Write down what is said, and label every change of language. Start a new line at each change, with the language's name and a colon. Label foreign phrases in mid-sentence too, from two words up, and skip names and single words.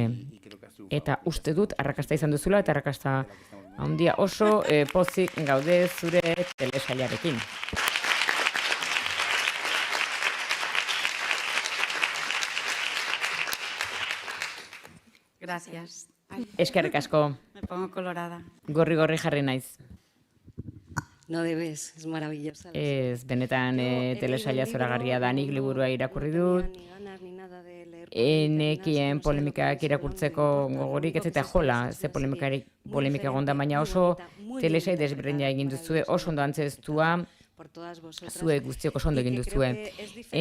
Basque: Eta uste dut arrakasta izan duzula, eta arrakasta handia oso pozik gaude zure telesailarekin.
Spanish: Gracias.
Basque: Eskerrik asko.
Spanish: Me pongo colorada.
Basque: Gorri jarri naiz.
Spanish: No debes, es maravillosa.
Basque: Ez, benetan telesaila zoragarria da, nik liburua irakurri dut. Nekien polemikak irakurtzeko gogorik, ez eta jola, ze polemika egonda, baina oso telesai desberdina egin duzue, oso ondo antzeztua, zue guztiok oso ondo egin duzue.